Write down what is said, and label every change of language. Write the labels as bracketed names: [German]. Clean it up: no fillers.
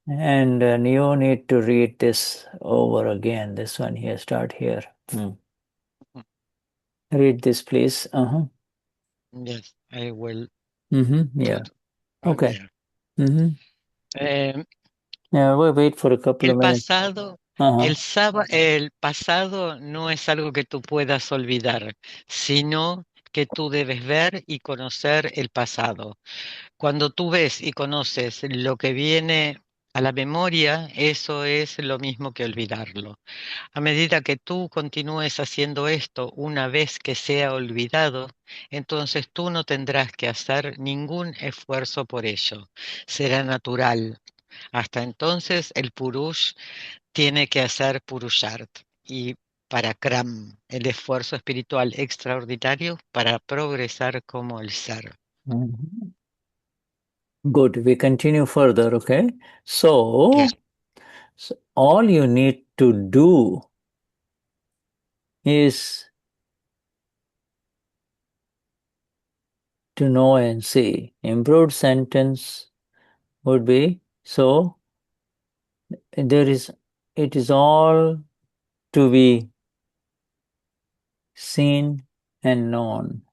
[English] And you need to read this over again. This one here, start here. Read this, please. Yes, I will Yeah. put right Okay. there. Yeah, we'll wait for a couple of [Spanish] El [English] minutes. [Spanish] pasado, Uh-huh. el pasado no es algo que tú puedas olvidar, sino que tú debes ver y conocer el pasado. Cuando tú ves y conoces lo que viene a la memoria, eso es lo mismo que olvidarlo. A medida que tú continúes haciendo esto una vez que sea olvidado, entonces tú no tendrás que hacer ningún esfuerzo por ello. Será natural. Hasta entonces el Purush tiene que hacer Purushart y para Akram, el esfuerzo espiritual extraordinario para progresar como el ser. [English] Mhm. Good. We continue further, okay? So, Yes. so all you need to do is to know and see. Improved sentence would be so there is it is all to be seen and known.